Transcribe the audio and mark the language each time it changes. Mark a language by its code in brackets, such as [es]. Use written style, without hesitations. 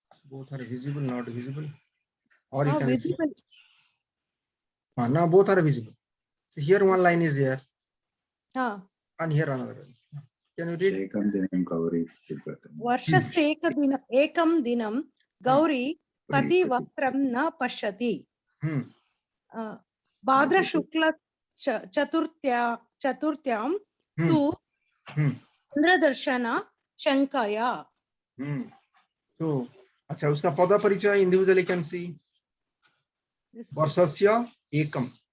[en] Both are visible, not visible, or you can Visible. now both are visible. So here one line is there, and here another one. Can you read? [sa] वर्षस्य एकं दिनं गौरी पतिवक्त्रं न पश्यति। भाद्रशुक्ल चतुर्थ्यां तु चंद्रदर्शन शंकया। [hi] So अच्छा, उसका पद परिचय [en] individually कैन सी [sa] वर्षस्य एकम।